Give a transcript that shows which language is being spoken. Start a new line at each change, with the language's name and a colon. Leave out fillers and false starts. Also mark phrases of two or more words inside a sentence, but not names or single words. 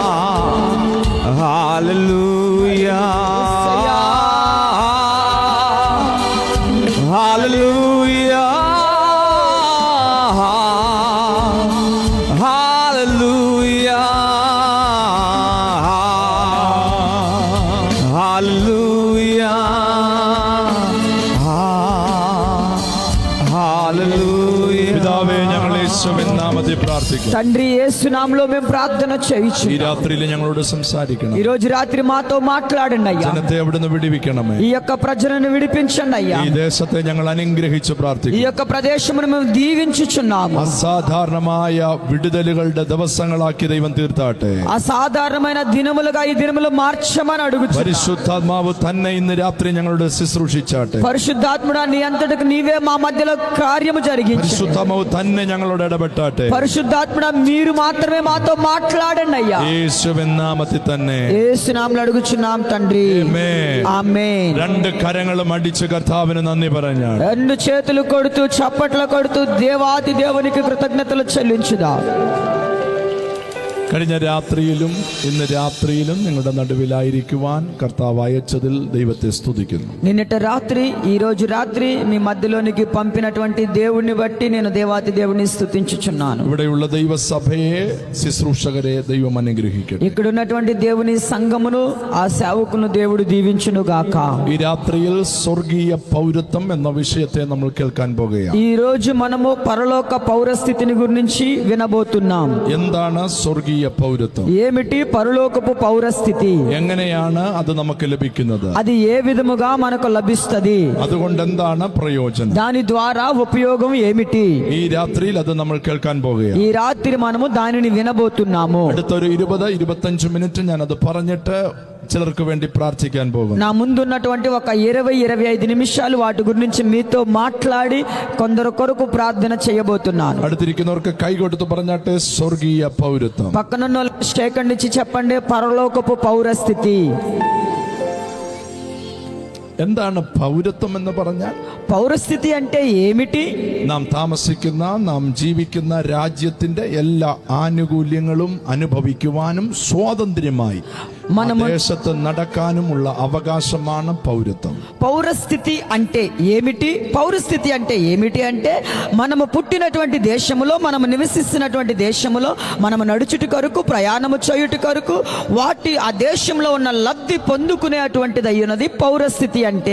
Telugu: హల్లెలూయా హల్లెలూయా హల్లెలూయా హల్లెలూయా హల్లెలూయా
Malayalam: പിതാവേ, ഞങ്ങൾ യേശുവിൻ നാമത്തിൽ പ്രാർത്ഥിക്കുന്നു.
Telugu: తండ్రి యేసు నామములో మేము ప్రార్థన చేయుచు.
Malayalam: ഈ രാത്രിയിൽ ഞങ്ങളോട് സംസാരിക്കണം.
Telugu: ఈ రోజు రాత్రి మాతో మాట్లాడండి అయ్యా.
Malayalam: ജനത്തെ അവിടുന്ന് വിടിവിക്കണമേ.
Telugu: ఈ యొక్క ప్రజలను విడిపించండి అయ్యా.
Malayalam: ഈ ദേശത്തെ ഞങ്ങൾ അനുഗ്രഹിച്ച്
Telugu: ఈ
Malayalam: പ്രാർത്ഥിക്കുന്നു.
Telugu: యొక్క ప్రదేశమును మేము దీవించుచున్నాము.
Malayalam: അസാധാരണമായ വിടുതലുകളുടെ ദിവസങ്ങളാക്കി ദൈവം തീർത്താട്ടെ.
Telugu: అసాధారణమైన దినములుగా ఈ దినములు మార్చమని అడుగుచు.
Malayalam: പരിശുദ്ധാത്മാവ് തന്നെ ഇന്ന് രാത്രി ഞങ്ങളുടെ ശുശ്രൂഷിച്ചാട്ടെ.
Telugu: పరిశుద్ధాత్ముడా నీ అంతటికి నీవే మా మధ్యలో కార్యము జరిగించు.
Malayalam: പരിശുദ്ധാത്മാവ് തന്നെ ഞങ്ങളോട് ഇടപെട്ടാട്ടെ.
Telugu: పరిశుద్ధాత్ముడా మీరు మాత్రమే మాతో మాట్లాడండి అయ్యా.
Malayalam: യേശുവിൻ നാമത്തിൽ തന്നെ.
Telugu: యేసు నామములో అడుగుచున్నాం తండ్రి.
Malayalam: ആമേൻ.
Telugu: ఆమేన్.
Malayalam: രണ്ട് കരങ്ങളും അടിച്ച് കർത്താവിന് നന്ദി പറഞ്ഞാൽ
Telugu: రెండు చేతులు కొడుతూ చప్పట్లు కొడుతూ దేవాది దేవునికి కృతజ్ఞతలు చెల్లించుదా.
Malayalam: കഴിഞ്ഞ രാത്രിയിലും ഇന്ന് രാത്രിയിലും നിങ്ങളുടെ നടുവിലായിരിക്കുവാൻ കർത്താവ് അയച്ചതിൽ ദൈവത്തെ സ്തുതിക്കുന്നു.
Telugu: నిన్నటి రాత్రి ఈ రోజు రాత్రి మీ మధ్యలోనికి పంపినటువంటి దేవుణ్ణి బట్టి నేను దేవాది దేవుని స్తుతించుచున్నాను.
Malayalam: ഇവിടെയുള്ള ദൈവസഭയെ ശുശ്രൂഷകരെ ദൈവം അനുഗ്രഹിക്കട്ടെ.
Telugu: ఇక్కడ ఉన్నటువంటి దేవుని సంఘమును ఆ సేవకును దేవుడు దీవించును గాక.
Malayalam: ഈ രാത്രിയിൽ സ്വർഗീയ പൗരത്വം എന്ന വിഷയത്തെ നമ്മൾ കേൾക്കാൻ പോകുകയാണ്.
Telugu: ఈ రోజు మనము పరలోక పౌరస్థితిని గురించి వినబోతున్నాం.
Malayalam: എന്താണ് സ്വർഗീയ പൗരത്വം?
Telugu: ఏమిటి పరలోకపు పౌరస్థితి?
Malayalam: എങ്ങനെയാണ് അത് നമുക്ക് ലഭിക്കുന്നത്?
Telugu: అది ఏ విధముగా మనకు లభిస్తది?
Malayalam: അതുകൊണ്ട് എന്താണ് പ്രയോജനം?
Telugu: దాని ద్వారా ఉపయోగం ఏమిటి?
Malayalam: ഈ രാത്രിയിൽ അത് നമ്മൾ കേൾക്കാൻ പോകുകയാണ്.
Telugu: ఈ రాత్రి మనము దానిని వినబోతున్నాము.
Malayalam: അടുത്തൊരു 20-25 മിനിറ്റ് ഞാൻ അത് പറഞ്ഞിട്ട് ചിലർക്ക് വേണ്ടി പ്രാർത്ഥിക്കാൻ പോകും.
Telugu: నా ముందున్నటువంటి ఒక 20-25 నిమిషాలు వాటి గురించి మీతో మాట్లాడి కొందరు కొరకు ప్రార్థన చేయబోతున్నాను.
Malayalam: അടുത്തിരിക്കുന്നവർക്ക് കൈ കൊടുത്ത് പറഞ്ഞാട്ടെ സ്വർഗീയ പൗരത്വം.
Telugu: పక్కనున్న షేకండ్ ఇచ్చి చెప్పండి పరలోకపు పౌరస్థితి.
Malayalam: എന്താണ് പൗരത്വം എന്ന് പറഞ്ഞാൽ?
Telugu: పౌరస్థితి అంటే ఏమిటి?
Malayalam: നാം താമസിക്കുന്ന, നാം ജീവിക്കുന്ന രാജ്യത്തിന്റെ എല്ലാ ആനുകൂല്യങ്ങളും അനുഭവിക്കുവാനും സ്വാതന്ത്ര്യമായി ദേശത്ത് നടക്കാനുമുള്ള അവകാശമാണ് പൗരത്వం.
Telugu: పౌరస్థితి అంటే ఏమిటి? పౌరస్థితి అంటే ఏమిటి అంటే మనము పుట్టినటువంటి దేశములో, మనము నివసిస్తున్నటువంటి దేశములో మనము నడుచుటి కొరకు, ప్రయాణము చేయుటి కొరకు, ఆ దేశంలో ఉన్న లబ్ధి పొందుకునేటువంటిది అయ్యున్నది పౌరస్థితి అంటే.